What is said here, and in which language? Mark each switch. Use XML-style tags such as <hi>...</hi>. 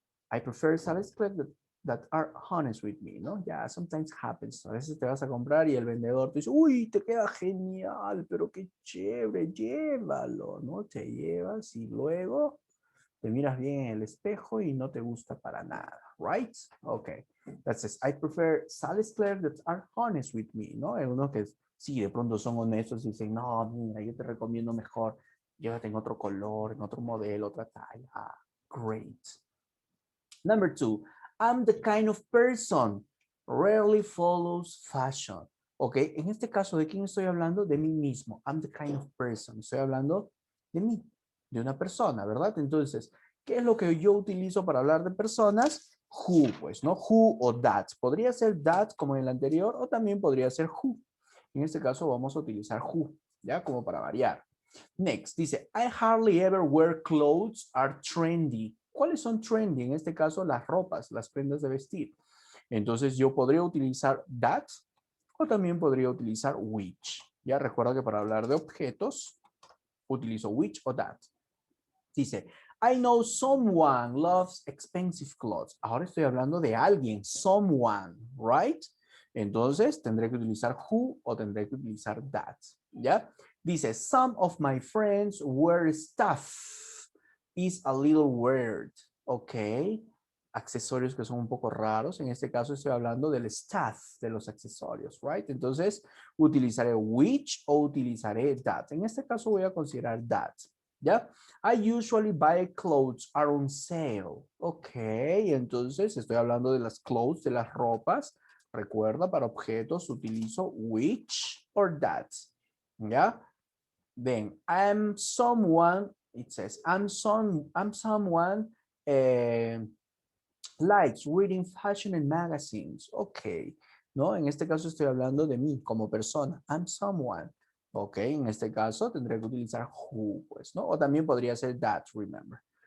<en>I prefer sales clerks that are honest with me,</en> <es>¿no?</es> <en>Ya, sometimes happens.</en> <es>A veces te vas a comprar y el vendedor te dice, uy, te queda genial, pero qué chévere, llévalo, ¿no? Te llevas y luego te miras bien en el espejo y no te gusta para nada,</es> <en>right? Okay, that says, I prefer sales clerks that are honest with me,</en> <es>¿no? Hay unos que sí, de pronto son honestos y dicen, no, mira, yo te recomiendo mejor, llévate en otro color, en otro modelo, otra talla.</es> <en>Ah, great. Number 2, I'm the kind of person rarely follows fashion.</en> <es>Ok, en este caso, ¿de quién estoy hablando? De mí mismo.</es> <en>I'm the kind of person.</en> <es>Estoy hablando de mí, de una persona, ¿verdad? Entonces, ¿qué es lo que yo utilizo para hablar de personas? Who, pues, ¿no? Who o that. Podría ser that como en el anterior o también podría ser who. En este caso vamos a utilizar who, ¿ya? Como para variar.</es> <en>Next,</en> <es>dice,</es> <en>I hardly ever wear clothes are trendy.</en> <es>¿Cuáles son trendy? En este caso, las ropas, las prendas de vestir. Entonces, yo podría utilizar that o también podría utilizar which. Ya recuerda que para hablar de objetos, utilizo which o that. Dice,</es> <en>I know someone loves expensive clothes.</en> <es>Ahora estoy hablando de alguien,</es> <en>someone, right?</en> <es>Entonces, tendré que utilizar who o tendré que utilizar that. ¿Ya? Dice,</es> <en>some of my friends wear stuff. Is a little weird. Ok.</en> <es>Accesorios que son un poco raros. En este caso estoy hablando del stuff, de los accesorios,</es> <en>right?</en> <es>Entonces, utilizaré which o utilizaré that. En este caso voy a considerar that. ¿Ya?</es> <en>I usually buy clothes are on sale.</en> <es>Ok, entonces estoy hablando de las clothes, de las ropas. Recuerda, para objetos utilizo</es> <en>which or that.</en> <es>¿Ya?</es> <en>Then, I'm someone, it says, I'm someone likes reading fashion and magazines.</en> <es>Ok, ¿no? En este caso estoy hablando de mí como persona.</es> <en>I'm someone.</en> <es>Ok, en este caso tendré que utilizar who, pues, ¿no? O también podría ser that,</es> <en>remember.</en>